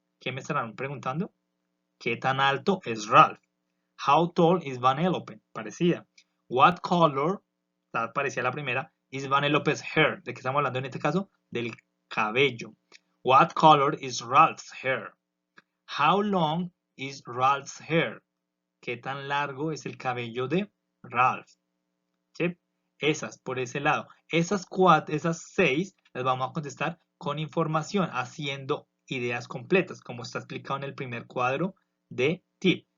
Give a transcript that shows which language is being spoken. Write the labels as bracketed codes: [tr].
[es] ¿Qué me estarán preguntando? ¿Qué tan alto es Ralph? [en] How tall is Vanellope? [es] Parecida. [en] What color, [es] parecía la primera, [en] is Vanellope's hair? [es] ¿De qué estamos hablando en este caso? Del cabello. [en] What color is Ralph's hair? How long is Ralph's hair? [es] ¿Qué tan largo es el cabello de Ralph? ¿Sí? Esas, por ese lado. Esas 6 las vamos a contestar con información, haciendo ideas completas, como está explicado en el primer cuadro de tip.